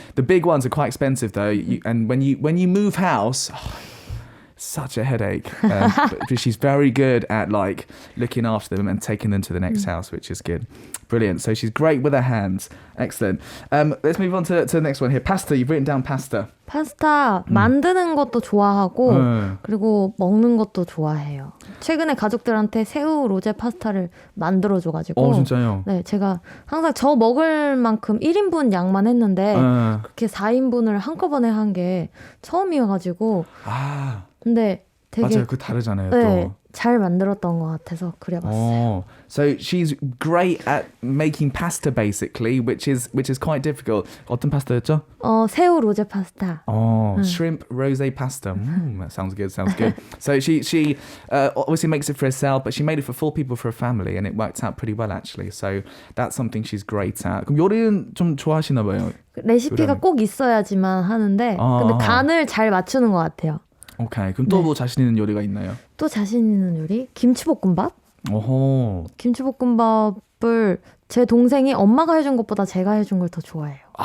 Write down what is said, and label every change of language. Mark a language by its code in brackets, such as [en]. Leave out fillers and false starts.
[en] The big ones are quite expensive though. And when you move house... such a headache, but she's very good at like looking after them and taking them to the next house, which is good. Brilliant. So she's great with her hands. Excellent. Let's move on to the next one here. Pasta. You've written down pasta. [ko] 파스타 만드는 것도 좋아하고 그리고 먹는 것도 좋아해요. 최근에 가족들한테 새우 로제 파스타를 만들어줘가지고 진짜요? 네, 제가 항상 저 먹을 만큼 1인분 양만 했는데 그렇게 4인분을 한꺼번에 한 게 처음이어가지고 근데 되게 맞아요. 그 다르잖아요. 네, 또. 잘 만들었던 것 같아서 그려봤어요. [en] So she's great at making pasta basically, which is quite difficult. [ko] 어떤 파스타였죠? 새우 로제 파스타. [en] Shrimp rosé pasta. That sounds good. So she obviously makes it for herself, but she made it for 4 people for a family, and it worked out pretty well actually. So that's something she's great at. [ko] 그럼 요리는 좀 좋아하시나 봐요. 레시피가 꼭 있어야지만 하는데 근데 간을 잘 맞추는 것 같아요. 오케이. 그럼 또 뭐 자신 있는 요리가 있나요? 또 자신 있는 요리? 김치볶음밥? 김치볶음밥을 제 동생이 엄마가 해준 것보다 제가 해준 걸 더 좋아해요.